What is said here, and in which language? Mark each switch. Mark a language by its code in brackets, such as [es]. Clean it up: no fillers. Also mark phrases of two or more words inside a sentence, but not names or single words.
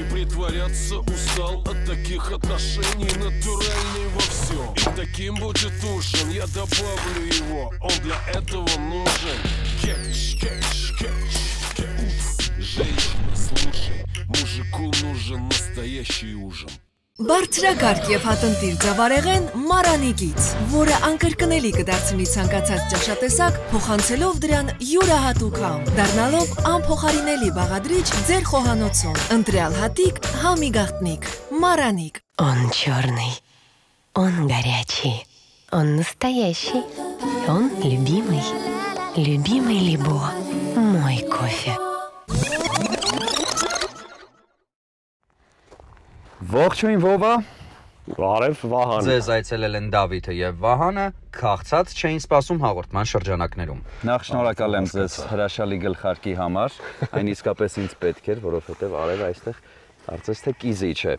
[ru] Притворяться устал от таких отношений. Натуральный во всем, и таким будет ужин. Я добавлю его, он для этого нужен. Кетч, кетч, кетч. Женщина, слушай, мужику нужен настоящий ужин. [hy] Բարձրակարգ և հատնտիր ձավարեղեն մարանիկից, որը անկրկնելի կդարձնի ցանկացած ճաշատեսակ, փոխանցելով դրան յուրահատուկ համ, դառնալով անփոխարինելի բաղադրիչ ձեր խոհանոցում։ Ընտրյալ հատիկ, համի գաղտնիք, [ru] Мараник. Он черный, он горячий, он настоящий, он любимый, любимый Лебо, мой кофе. [hy] Ողջույն Վովա, Բարև Վահան։ Ձեզ այցելել են Դավիթը եւ Վահանը, քաղցած չէին սպասում հաղորդման շրջանակներում։ Նախ շնորհակալ եմ ձեզ հրաշալի գլխարկի համար, այն իսկապես ինձ պետք էր, որովհետեւ արև այստեղ կարծես թե կիզիչ է։